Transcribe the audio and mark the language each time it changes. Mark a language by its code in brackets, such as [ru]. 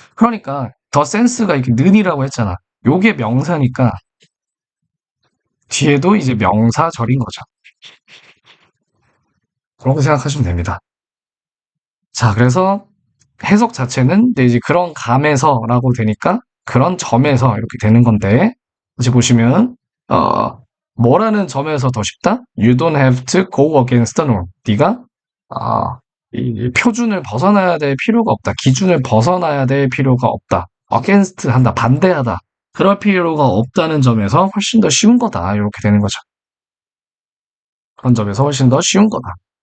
[ko] 그러니까 더 센스가 이렇게 는이라고 했잖아. 요게 명사니까 뒤에도 이제 명사절인 거죠. 그렇게 생각하시면 됩니다. 자, 그래서 해석 자체는 이제 그런 감에서라고 되니까 그런 점에서 이렇게 되는 건데, 다시 보시면, 어, 뭐라는 점에서 더 쉽다? [en] You don't have to go against the norm. [ko] 네가 아, 이 표준을 벗어나야 될 필요가 없다. 기준을 벗어나야 될 필요가 없다. against 한다, 반대하다. 그럴 필요가 없다는 점에서 훨씬 더 쉬운 거다. 이렇게 되는 거죠. 그런 점에서 훨씬 더 쉬운 거다.